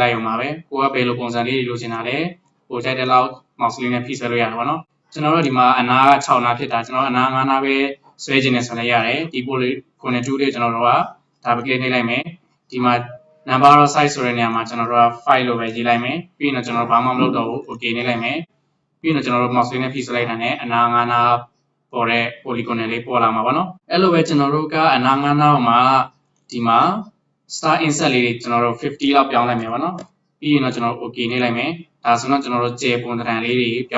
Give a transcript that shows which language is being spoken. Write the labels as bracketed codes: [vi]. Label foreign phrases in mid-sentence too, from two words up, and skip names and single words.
[my] လိုက်ရုံပါပဲကိုကဘယ်လိုပုံစံလေးလိုချင်တာလဲကိုကြိုက်တဲ့လောက် mouse လေးနဲ့ဖိဆွဲလို့ရတယ်ပေါ့နော်ကျွန်တော်တို့ဒီမှာအနာက6နာဖြစ်တာကျွန်တော်အနာ9နာပဲဆွဲခြင်းနဲ့ဆိုလည်းရတယ်ဒီ polygonal 2လေးကျွန်တော်တို့ကဒါပဲ click နှိပ်လိုက်မယ်ဒီမှာ [en] number of size [my] ဆိုတဲ့နေရာ မှာကျွန်တော်တို့က file လို့ပဲရေးလိုက်မယ်ပြီးရင်တော့ကျွန်တော်ဘာမှမလုပ်တော့ဘူး okay နှိပ်လိုက်မယ်ပြီးရင်တော့ကျွန်တော်တို့ mouse လေးနဲ့ဖိဆွဲလိုက်တာနဲ့အနာ9နာပေါ်တဲ့ polygonal လေးပေါ်လာမှာပေါ့နော်အဲ့လိုပဲကျွန်တော်တို့ကအနာ 9နာမှာဒီမှာ [en] star insert [my] လေးတွေကျွန်တော်တို့50လောက်ပြောင်းလိုက်မယ်ပေါ့နော်ပြီးရင်တော့ကျွန်တော်တို့ okay နှိပ်လိုက်မယ်ဒါဆိုတော့ကျွန်တော်တို့ကျေပုံသဏ္ဍာန်လေးတွေပြော